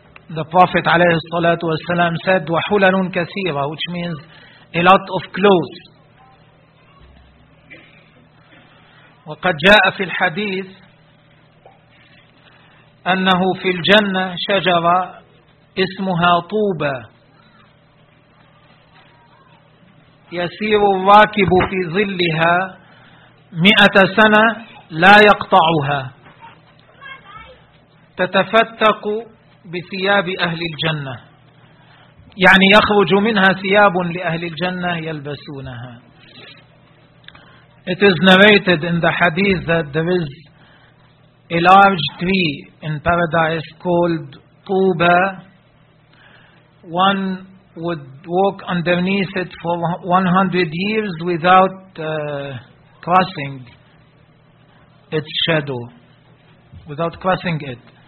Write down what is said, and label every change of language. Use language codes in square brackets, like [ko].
[en] The Prophet عليه الصلاة والسلام said [ar] وحلل كثيرة [en] which means a lot of clothes. [ar] وقد جاء في الحديث أنه في الجنة شجرة اسمها طوبة يسير الراكب في ظلها 100 سنة لا يقطعها تتفتق بثياب أهل الجنة يعني يخرج منها ثياب لأهل الجنة يلبسونها. [en] It is narrated in the hadith that there is a large tree in paradise called Tuba. One would walk underneath it for 100 years without crossing its shadow, without crossing it.